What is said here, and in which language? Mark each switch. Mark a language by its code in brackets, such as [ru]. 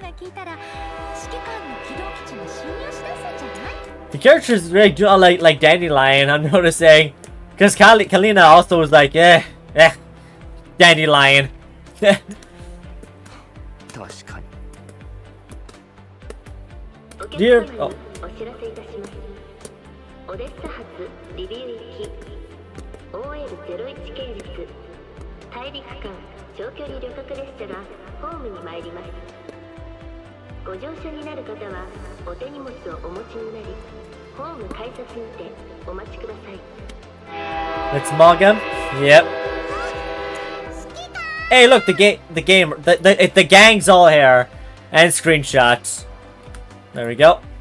[ja] が聞いたら指揮官の軌道基地に侵入しだすんじゃない？ [en] The characters really do not like Dandelion, I'm noticing. Because Kalina also was like, Dandelion. [ja] 確かに。 [en] Dear, oh. [ja] お知らせいたします。オデッサ発リビュー行き OL01 系列大陸間長距離旅客列車がホームに参ります。ご乗車になる方はお手荷物をお持ちになり、ホーム改札にてお待ちください。 [en] Let's mog him. Yep. Hey, look, the gang's all here. And screenshots. There we go.